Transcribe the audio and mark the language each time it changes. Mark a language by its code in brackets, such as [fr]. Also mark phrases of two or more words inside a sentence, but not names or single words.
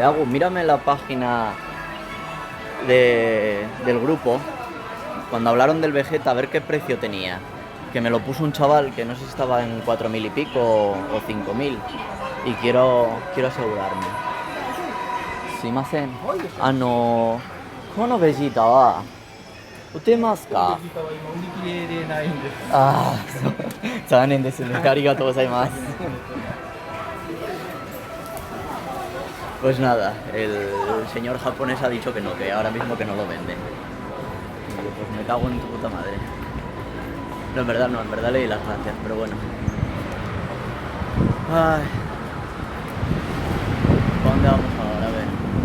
[es] Mírame la página del grupo. Cuando hablaron del Vegeta, a ver qué precio tenía. Que me lo puso un chaval que no sé si estaba en 4.000 y pico o 5.000. Y quiero asegurarme. Si me hacen... Ah, no. [ja] この Vegeta は売ってますか? あ、残念ですね。ありがとうございます. [es] Pues nada, el señor japonés ha dicho que no, que ahora mismo que no lo vende. Y yo, pues me cago en tu puta madre. No, en verdad le di las gracias, pero bueno. Ay. ¿Para dónde vamos ahora? A ver.